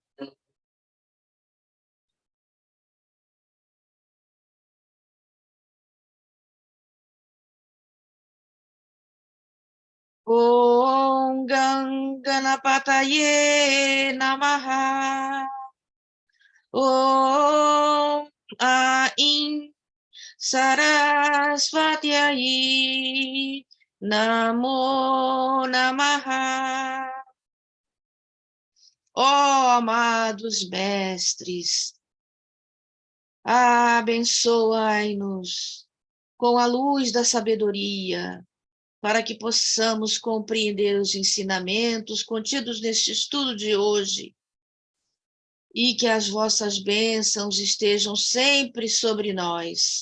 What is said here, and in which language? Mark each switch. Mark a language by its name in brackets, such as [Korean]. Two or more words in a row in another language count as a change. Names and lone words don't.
[Sanskrit] ॐ गणपतये नमः. ॐ ऐं सरस्वत्यै नमो नमः. [Portuguese] Ó amados mestres, abençoai-nos com a luz da sabedoria, para que possamos compreender os ensinamentos contidos neste estudo de hoje, e que as vossas bênçãos estejam sempre sobre nós.